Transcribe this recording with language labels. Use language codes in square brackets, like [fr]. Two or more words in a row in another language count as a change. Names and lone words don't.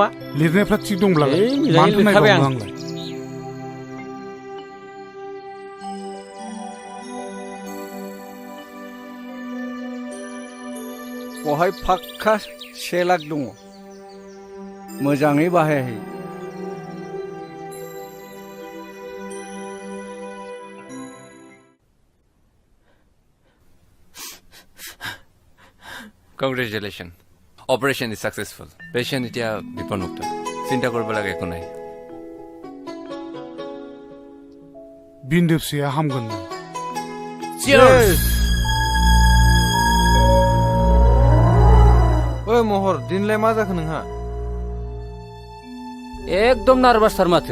[brx] लिरनायफ्रा थिग दंब्लालाय मानोथो नायबावनो आंलाय बहाय फाक्का 1 लाख दङ मोजाङै बाहायहै [en] Congratulations. Operation is successful. [as] Patient এতিয়া বিপদমুক্ত চিন্তা কৰিব লাগে একো নাই [brx] बिन्दो फिसाया हामगोन [en] Cheers! [brx] ओइ महर दिनलाय मा जाखो नोंहा एकदम नार्भासथार माथो